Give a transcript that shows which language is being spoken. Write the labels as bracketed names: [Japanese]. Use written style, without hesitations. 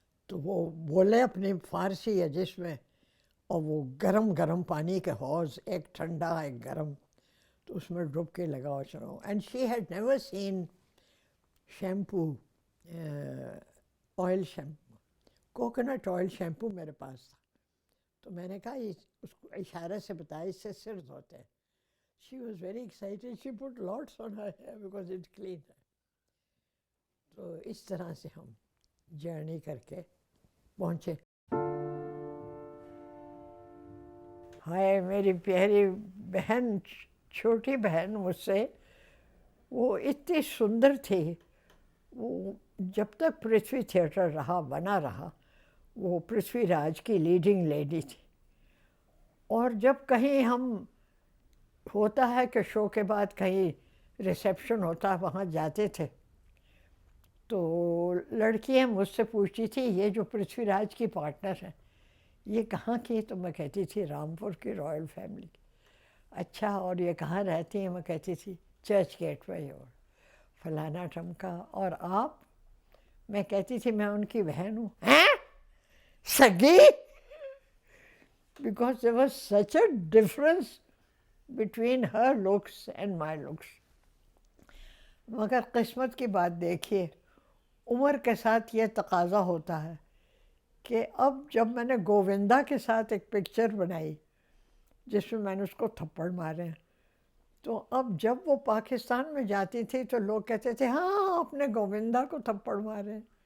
[Urdu] تو وہ بولے اپنی فارسی ہے جس میں، اور وہ گرم گرم پانی کے حوض، ایک ٹھنڈا ایک گرم، تو اس میں ڈبکی لگاؤ چلو. [English] and she had never seen shampoo, oil shampoo, coconut oil shampoo [Urdu] میرے پاس تھا. تو میں نے کہا اس کو اشارے سے بتایا اس سے سر دھوتے ہیں. [English] She was very excited. She put lots on her hair because it's clean. [Urdu] تو اس طرح سے ہم جرنی کر کے پہنچے. ہائے میری پیاری بہن، چھوٹی بہن مجھ سے، وہ اتنی سندر تھی. وہ جب تک پرتھوی تھیٹر رہا، بنا رہا، وہ پرتھوی راج کی لیڈنگ لیڈی تھی. اور جب کہیں ہم ہوتا ہے کہ شو کے بعد کہیں ریسیپشن ہوتا ہے، وہاں جاتے تھے تو لڑکیاں مجھ سے پوچھتی تھی یہ جو پرتھوی راج کی پارٹنر ہیں یہ کہاں کی؟ تو میں کہتی تھی رامپور کی رائل فیملی. اچھا، اور یہ کہاں رہتی ہیں؟ میں کہتی تھی چرچ گیٹ پہ، اور فلانا ٹھمکا. اور آپ؟ میں کہتی تھی میں ان کی بہن ہوں. ہیں سگی؟ [English] Because there was such a difference between her looks and my looks. [Urdu] مگر قسمت کی بات دیکھیے، عمر کے ساتھ یہ تقاضا ہوتا ہے کہ اب جب میں نے گووندا کے ساتھ ایک پکچر بنائی جس میں نے اس کو تھپڑ مارے ہیں. تو اب جب وہ پاکستان میں جاتی تھی تو لوگ کہتے تھے ہاں اپنے گووندا کو تھپڑ مارے.